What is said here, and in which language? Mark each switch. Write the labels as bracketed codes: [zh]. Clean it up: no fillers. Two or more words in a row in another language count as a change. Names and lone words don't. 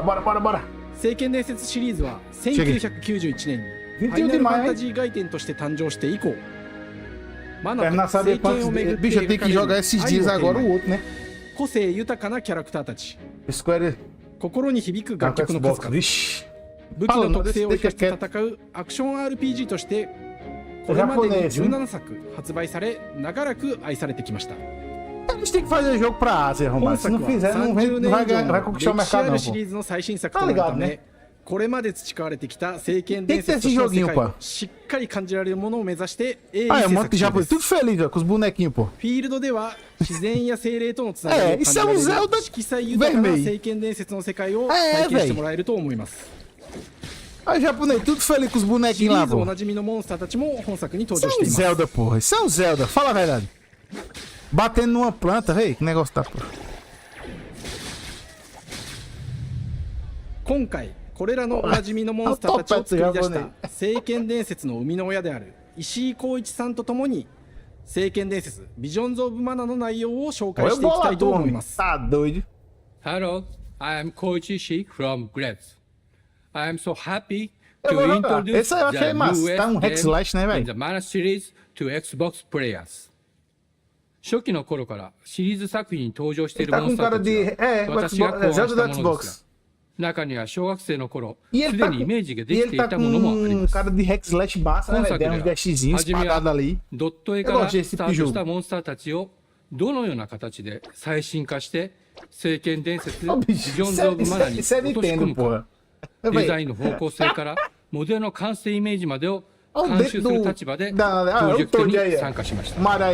[ja] 聖剣伝説シリーズは1991年にファイナルファンタジー外伝として誕生して以降、マナと聖剣を巡って描かれる愛をテーマに個性豊かなキャラクターたち、心に響く楽曲の数々、武器の特性を生かして戦うアクション RPG としてこれまでに17作発売され長らく愛されてきました。 [pt] A gente tem que fazer jogo pra Ásia, Romano. Se não fizer, não vai conquistar o mercado, não. [ja] シリーズの最新作となるため、これまで培われてきた聖剣伝説としての世界をしっかり感じられるものを目指して鋭意制作中です。 [pt] Tudo feliz, com os bonequinhos, pô. [ja] フィールドでは自然や精霊とのつながりを感じられる色彩豊かな聖剣伝説の世界を体験してもらえると思います。 [pt] Aí, japonês, tudo feliz com os bonequinhos lá, pô. [ja] おなじみのモンスターたちも本作に登場しています。 [pt] Zelda, porra. Isso é um Zelda, fala a verdade. Batendo numa planta, véi, que negócio tá, pô. [ja] 今回これらのおなじみのモンスターたちを作り出した聖剣伝説の生みの親である石井浩一さんとともに聖剣伝説ビジョンズ・オブ・マナの内容を紹介していきたいと思います。 [en] Hello, I am Koichi Ishii from Gretz. I am so happy to introduce the newest game in the Mana series to Xbox players. [ja] 初期の頃からシリーズ作品に登場しているモンスターたちは私が考案したものですが、中には小学生の頃すでにイメージができていたものもあります。今作では初めはドット絵からスタートしたモンスターたちをどのような形で最新化して聖剣伝説ビジョンズ・オブ・マナに落とし込むか、デザインの方向性からモデルの完成イメージまでを監修する立場でプロジェクトに参加しました。